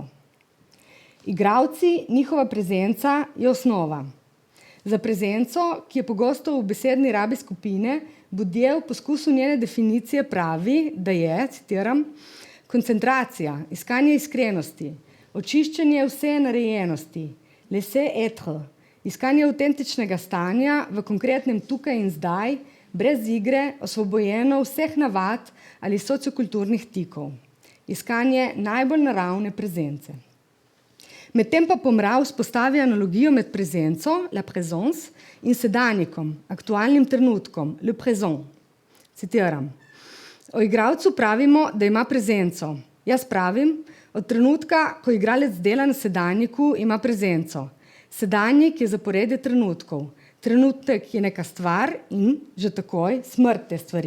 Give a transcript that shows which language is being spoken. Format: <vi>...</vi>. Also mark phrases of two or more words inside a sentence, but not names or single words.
<sl>Igralci, njihova prezenca je osnova. Za prezenco, ki je pogosto v besedni rabi skupine, Boudier v poskusu njene definicije pravi, da je, citiram, koncentracija, iskanje iskrenosti, očiščenje vse narejenosti,</sl> <fr>laisser être,</fr> <sl>iskanje avtentičnega stanja v konkretnem tukaj in zdaj, brez igre, osvobojeno vseh navad ali sociokulturnih tikov. Iskanje najbolj naravne prezence. Medtem pa Pomra vzpostavi analogijo med prezenco,</sl> <fr>la présence,</fr> <sl>in sedanjikom, aktualnim trenutkom,</sl> <fr>le présent.</fr> <sl>Citiram: o igralcu pravimo, da ima prezenco. Jaz pravim, od trenutka, ko igralec dela na sedanjiku, ima prezenco. Sedanjik je zaporedje trenutkov. Trenutek je neka stvar in, že takoj, smrt te stvari.</sl>